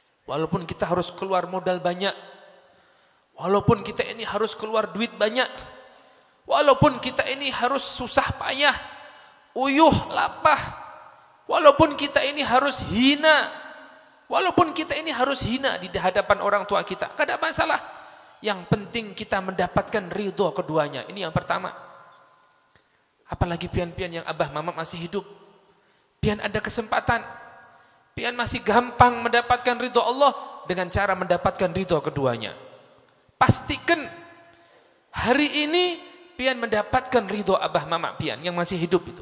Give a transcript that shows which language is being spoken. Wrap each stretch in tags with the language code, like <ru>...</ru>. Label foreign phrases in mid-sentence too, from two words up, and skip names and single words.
<id>walaupun kita harus keluar modal banyak, walaupun kita ini harus keluar duit banyak, walaupun kita ini harus susah payah,</id> <bjn>uyuh lapah,</bjn> <id>walaupun kita ini harus hina, walaupun kita ini harus hina di hadapan orang tua kita, gak ada masalah. Yang penting kita mendapatkan ridho keduanya. Ini yang pertama. Apalagi pian-pian yang abah mama masih hidup, pian ada kesempatan, pian masih gampang mendapatkan ridho Allah dengan cara mendapatkan ridho keduanya. Pastikan hari ini pian mendapatkan ridho abah mama pian yang masih hidup itu.</id>